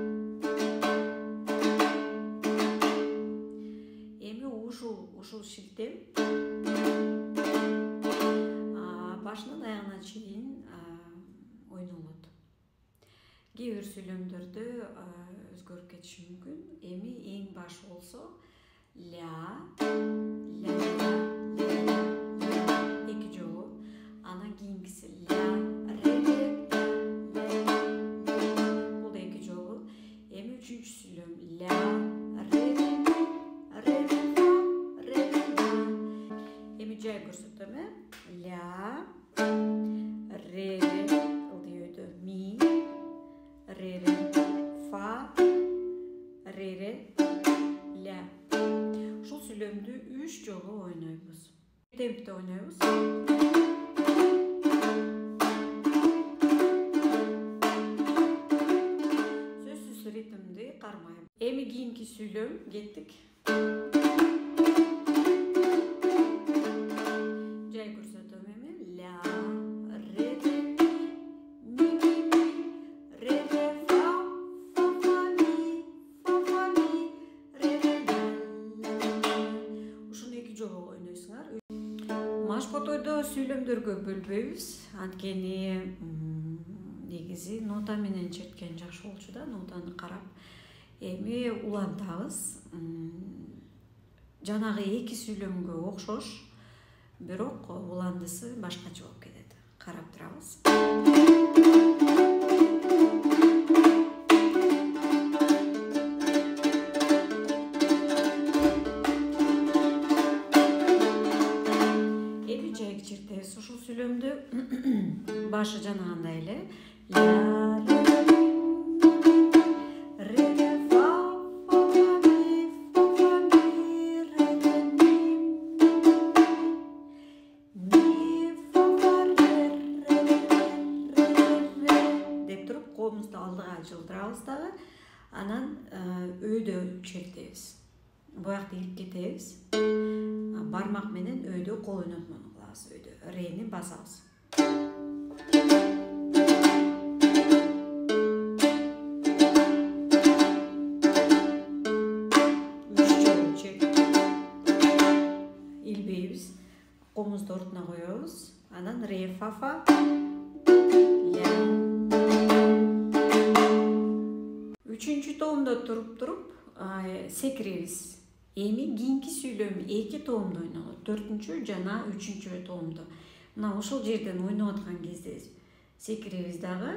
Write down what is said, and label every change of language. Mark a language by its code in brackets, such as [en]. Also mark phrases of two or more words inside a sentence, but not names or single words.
[ky] Эми ушул шилтем башынан аягына чейин ойнолот. Кээ бир сүйлөмдөрдө өзгөрүп кетиши мүмкүн. Эми эң баш болсо ля, ля, ля, ля, эки жолу. Анан кийинкиси ля, ре, ля, бул эки жолу. Эми 3-чү сүйлөм ля, ре, ре, ре, ля. Эми жай көрсөтөм, ля, ре, ылдый өйдө, ми, ре, фа, ре, ля. Ушул сүйлөмдү 3 жолу ойнойбуз. Темпте ойнойбуз. Сөзсүз ритмди кармайм. Эми кийинки сүйлөм кеттик. Жай көрсөтөм эми. Ля, ре, ми, ре, фа, фа, ми, фа, ми, ре, ля. Ушуну эки жолу ойнойсуңар. Маш Потойдо сүйлөмдөргө бөлбөйбүз. Анткени негизи нота менен черткен жакшы болчу да, нотаны карап. Эми улантабыз. Жанагы эки сүйлөмгө окшош, бирок уландысы башкача болуп кетет. Карап турабыз. Эми жайгы чертебиз ушул сүйлөмдү. Башы жанагандай эле. Ля, ре, фа, фа, ми, ре, ми, фа, ре, деп туруп колубузду алдыга жылдырабыз дагы. Анан өйдө чертебиз. Буякты илип кетебиз. Бармак менен өйдө кол ойнотмону кылабыз. Өйдө рени басабыз. Илбейбиз. Комузду ортуна коебуз. Анан ре, фа, ля. 3-чү тоомдо туруп секиребиз. Эми кийинки сүйлөм 2 тоомдо ойнолот. 4-чү жана 3-чү тоомдо. Мына ошол жерден ойноп аткан кезде секиребиз дагы.